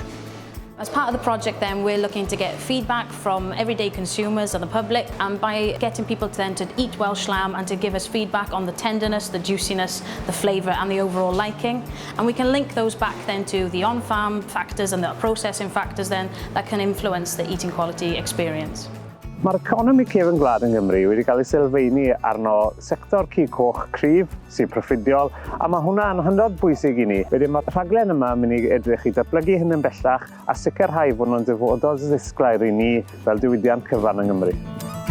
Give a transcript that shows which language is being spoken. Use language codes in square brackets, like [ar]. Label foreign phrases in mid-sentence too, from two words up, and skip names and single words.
[en] As part of the project then, we're looking to get feedback from everyday consumers and the public, and by getting people to eat Welsh lamb and to give us feedback on the tenderness, the juiciness, the flavour and the overall liking. And we can link those back then to the on-farm factors and the processing factors then that can influence the eating quality experience. [cy] Mae'r economi cefn gwlad yn Gymru wedi cael ei sylfaenu arno sector cig coch cryf sy'n proffidiol, a mae hwnna'n hynod bwysig i ni. Wedyn mae'r rhaglen yma yn mynd i edrych i datblygu hyn yn bellach a sicrhau fod nhw'n dyfodol ddisglair i ni fel diwydiant cyfan yng Nghymru.